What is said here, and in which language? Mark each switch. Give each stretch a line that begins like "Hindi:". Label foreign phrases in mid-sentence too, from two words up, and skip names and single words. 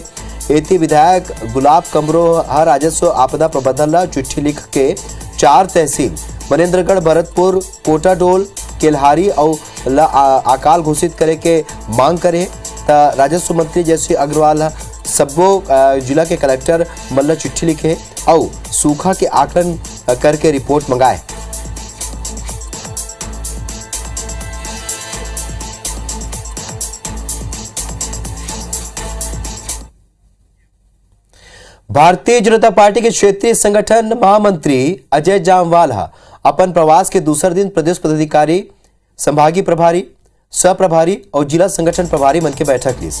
Chhattisgarhi: एती विधायक गुलाब कमरो हर राजस्व आपदा प्रबंधन ला चिट्ठी लिख के 4 तहसील मनेन्द्रगढ़, भरतपुर, कोटाडोल, केल्हारी और अकाल घोषित करे के मांग करे। राजस्व मंत्री जयश्री अग्रवाल सबो जिला के कलेक्टर मल्ला चिट्ठी लिखे और सूखा के आकलन करके रिपोर्ट मंगाए। भारतीय जनता पार्टी के क्षेत्रीय संगठन महामंत्री अजय जामवाल अपन प्रवास के दूसरे दिन प्रदेश पदाधिकारी, संभागीय प्रभारी, सह प्रभारी और जिला संगठन प्रभारी मन के बैठक ली।